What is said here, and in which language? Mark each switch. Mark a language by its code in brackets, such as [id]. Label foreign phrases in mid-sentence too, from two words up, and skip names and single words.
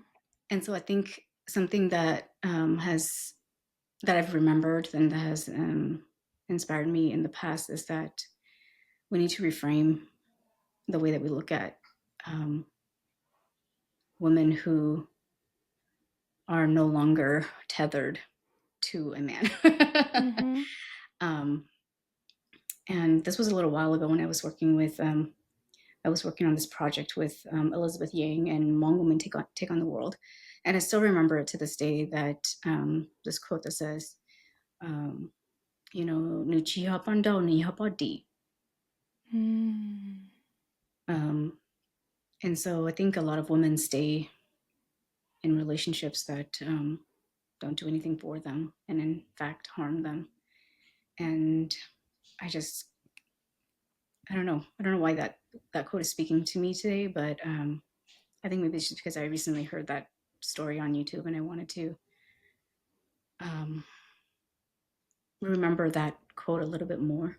[en] And so I think something that has that I've remembered and that has inspired me in the past is that we need to reframe the way that we look at um, women who are no longer tethered to a man. Mm-hmm. um, and this was a little while ago when I was working on this project with Elizabeth Yang and Hmong Women Take on the World, and I still remember it to this day. That this quote that says, [hmn] um, "Nu chi ha pan dao, ni ha pa di." Mm. [en] Um, and so I think a lot of women stay in relationships that don't do anything for them, and in fact harm them. And I just I don't know why that quote is speaking to me today, but I think maybe it's just because I recently heard that story on YouTube, and I wanted to um, remember that quote a little bit more.